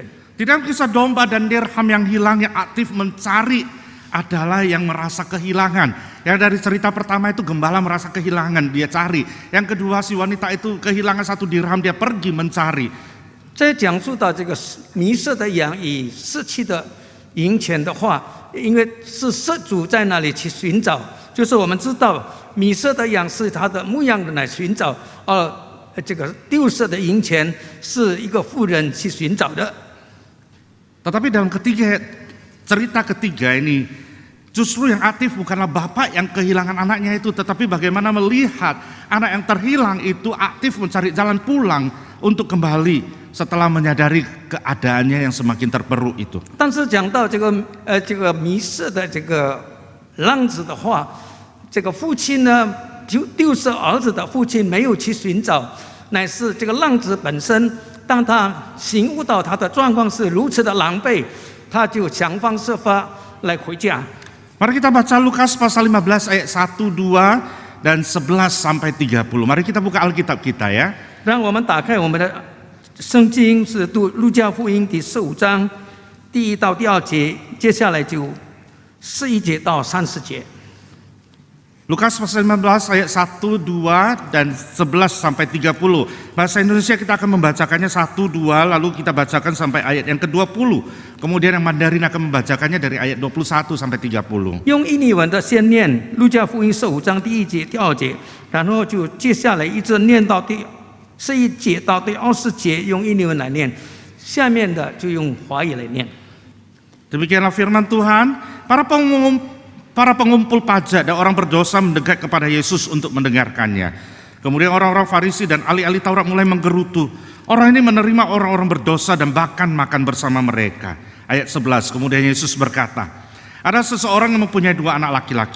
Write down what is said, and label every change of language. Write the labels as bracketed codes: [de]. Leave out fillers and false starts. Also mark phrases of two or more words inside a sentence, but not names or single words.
[id] Di dalam kisah domba dan dirham yang hilang, yang aktif mencari adalah yang merasa kehilangan. Yang dari cerita pertama itu gembala merasa kehilangan, dia cari. Yang kedua si wanita itu kehilangan 1 dirham, dia pergi mencari. [zh] 在讲述到这个迷失的羊与失去的银钱的话，因为是失主在那里去寻找，就是我们知道迷失的羊是他的牧羊人来寻找，这个丢失的银钱是一个妇人去寻找的。 [id] Tetapi dalam cerita ketiga ini, justru yang aktif bukanlah bapak yang kehilangan anaknya itu, tetapi bagaimana melihat anak yang terhilang itu aktif mencari jalan pulang untuk kembali. setelah menyadari keadaannya yang semakin terperuk itu. [zh] 但是讲到这个迷失的这个浪子的话，这个父亲呢，就丢失儿子的父亲没有去寻找，乃是这个浪子本身，当他醒悟到他的状况是如此的狼狈，他就想方设法来回家。 [id] Mari kita baca Lukas pasal 15 ayat 1, 2, dan 11 sampai 30. Mari kita buka Alkitab kita ya. [zh] 让我们打开我们的圣经，是读路加福音第15章第1到第2节，接下来就11节到30节。 [id] Lukas pasal 15 ayat 1, 2, dan 11 sampai 30. Bahasa Indonesia kita akan membacakannya 1, 2, lalu kita bacakan sampai ayat yang ke-20. Kemudian yang Mandarin akan membacakannya dari ayat 21 sampai 30. [zh] 用印尼文的先念路加福音15章第1节、第2节，然后就接下来一直念到第11节到第20节，用印尼文来念，下面的就用华语来念。 [id] Demikianlah firman Tuhan. Para pengumpul pajak dan orang berdosa mendekat kepada Yesus untuk mendengarkannya. Kemudian orang-orang Farisi dan ahli-ahli Taurat mulai menggerutu. Orang ini menerima orang-orang berdosa dan bahkan makan bersama mereka. Ayat 11, kemudian Yesus berkata, ada seseorang yang mempunyai 2 anak laki-laki.